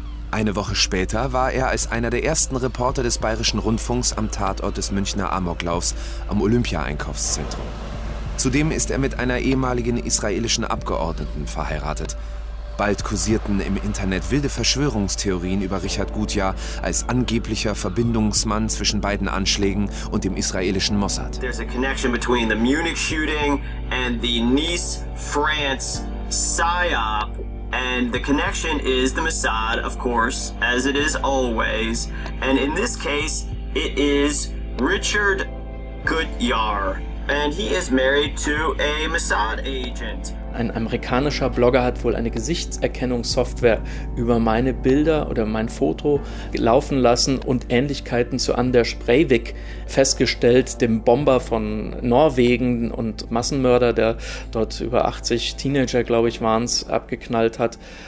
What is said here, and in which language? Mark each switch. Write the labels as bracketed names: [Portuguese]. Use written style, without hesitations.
[German] Eine Woche später war er als einer der ersten Reporter des Bayerischen Rundfunks am Tatort des Münchner Amoklaufs am Olympia-Einkaufszentrum. Zudem ist er mit einer ehemaligen israelischen Abgeordneten verheiratet. Bald kursierten im Internet wilde Verschwörungstheorien über Richard Gutjahr als angeblicher Verbindungsmann zwischen beiden Anschlägen und dem israelischen Mossad. [English] There's a connection between the Munich shooting and the Nice, France PSYOP. And the connection is the Mossad, of course, as it is always. And in this case, it is Richard Gutjahr. And he is married to a Mossad agent. [German] Ein amerikanischer Blogger hat wohl eine Gesichtserkennungssoftware über meine Bilder oder mein Foto laufen lassen und Ähnlichkeiten zu Anders Breivik festgestellt, dem Bomber von Norwegen und Massenmörder, der dort über 80 Teenager, glaube ich, waren es, abgeknallt hat.